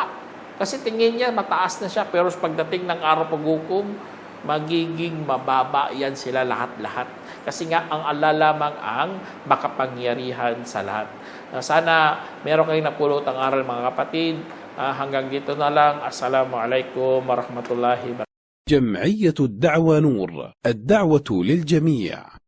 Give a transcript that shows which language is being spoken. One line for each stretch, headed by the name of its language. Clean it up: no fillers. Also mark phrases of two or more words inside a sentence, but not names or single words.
Filipino: Kasi tingin niya mataas na siya, pero pagdating ng araw paghukom, magiging mababa yan sila lahat-lahat. Kasi nga ang Allah lamang ang makapangyarihan sa lahat. Sana meron kayong napulot ang aral mga kapatid. Hanggang dito na lang.
Arabic: السلام عليكم ورحمة الله وبركاته. جمعية الدعوة نور، الدعوة للجميع.